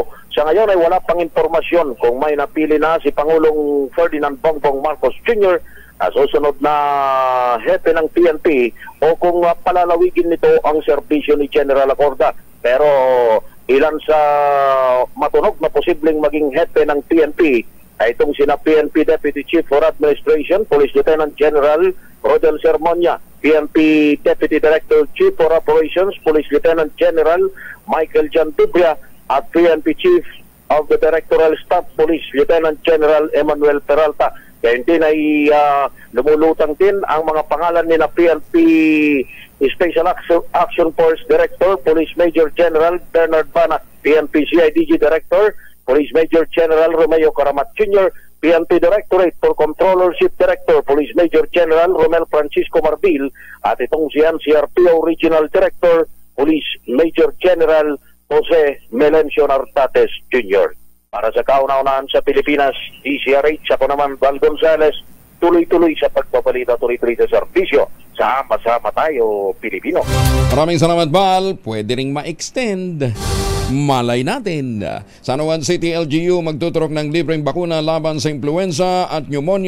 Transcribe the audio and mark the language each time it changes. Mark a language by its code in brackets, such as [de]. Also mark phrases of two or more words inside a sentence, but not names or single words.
[tl] Sa ngayon ay wala pang impormasyon kung may napili na si Pangulong Ferdinand Bongbong Marcos Jr. as susunod na hepe ng PNP o kung palalawigin nito ang serbisyo ni General Acorda. Pero ilan sa matunog na posibleng maging hepe ng PNP ay itong sina PNP Deputy Chief for Administration, Police Lieutenant General Rodel Sermonia, PNP Deputy Director Chief for Operations, Police Lieutenant General Michael John Tibria, at PNP Chief of the Directoral Staff, Police Lieutenant General Emmanuel Peralta. Kaya hindi na lumulutang din ang mga pangalan ni na PNP Special Action Force Director, Police Major General Bernard Bana, PNP CIDG Director, Police Major General Romeo Caramat Jr., PNP Directorate for Controllership Director, Police Major General Romel Francisco Marbil, at itong si NCRPO Regional Director, Police Major General Jose Melencio Nartates Jr. Para sa kauna-unahan sa Pilipinas, DCRH, ako naman Val Gonzales, tuloy-tuloy sa pagpabalita, tuloy-tuloy sa serbisyo. Sama-sama tayo, Pilipino. Maraming salamat, Val. Pwede ring ma-extend. Malay natin. San Juan City LGU magtuturok ng libreng bakuna laban sa influenza at pneumonia.